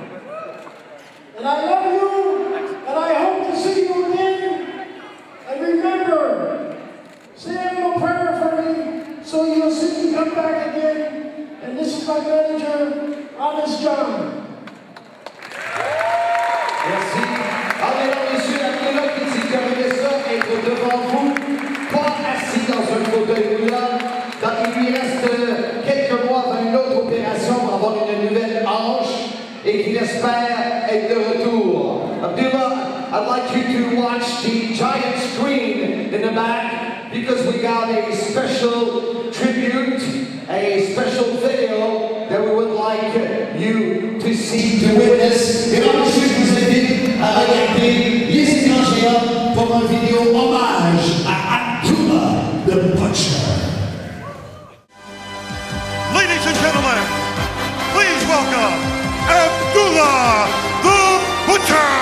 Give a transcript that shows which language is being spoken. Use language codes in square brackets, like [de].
[en] And I love you, and I hope to see you again. And remember, say a little prayer for me so you'll see me come back again. And this is my manager, Honest John. [fr] Merci. Alors, messieurs, Abdullah qui terminé ça, être devant vous, pas assis dans un fauteuil roulant. Il lui reste quelques mois avant une autre opération pour avoir une nouvelle hanche et qu'il espère être de retour. [en] Abdullah, I'd like you to watch the giant screen in the back because we got a special tribute, a special video that we would like you to see, to witness. [fr] Et là, monsieur, je vous invite à regarder les écrans géants pour un vidéo hommage à Abdullah the Butcher. [en] Ladies and gentlemen, please welcome Abdullah the Butcher!